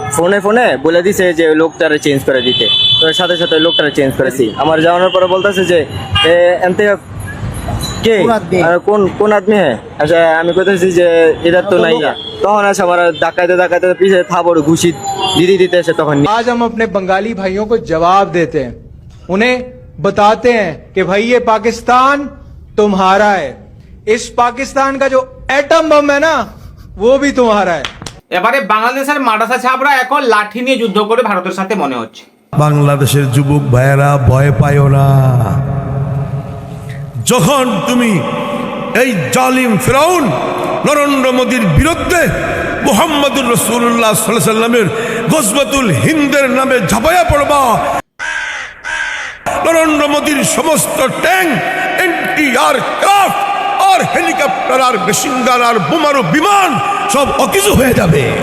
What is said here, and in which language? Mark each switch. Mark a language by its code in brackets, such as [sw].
[bn] ফোনে বলে দিছে যে ওই লোকটারে চেঞ্জ করে দিতে। তো সাথে সাথে ওই লোকটারে চেঞ্জ করেছি। আমার যাওয়ানোর পরে বলতেছে যে এমতে কে কোন আদমি হ্যাঁ। আচ্ছা আমি কইতেছি যে এটার তো নাই। তখন আসে আমার ডাকাইতে পিছে থাবড় ঘুষি দিতে এসে তখন। [hi] आज हम अपने बंगाली भाइयों को जवाब देते हैं, उन्हें बताते हैं कि भाई ये पाकिस्तान तुम्हारा है, इस पाकिस्तान का जो एटम बम है ना वो भी तुम्हारा है। [bn] এবারে বাংলাদেশের মাদ্রাসা ছাত্ররা এখন লাঠি নিয়ে যুদ্ধ করে ভারতের সাথে মনে হচ্ছে। বাংলাদেশের যুবক ভাইয়েরা ভয় পাইও না। যখন তুমি এই জালিম ফিরাউন নরেন্দ্র মোদীর বিরুদ্ধে মুহাম্মদুর রাসূলুল্লাহ সাল্লাল্লাহু আলাইহি সাল্লামের গজওয়াতুল হিন্দের নামে ঝাঁপাইয়া পড়বা, নরেন্দ্র মোদীর সমস্ত ট্যাঙ্ক, এনটিআর ক্রাফট আর হেলিকপ্টার আর মেশিনগান আর বোমারু বিমান সব অকিছু হয়ে যাবে।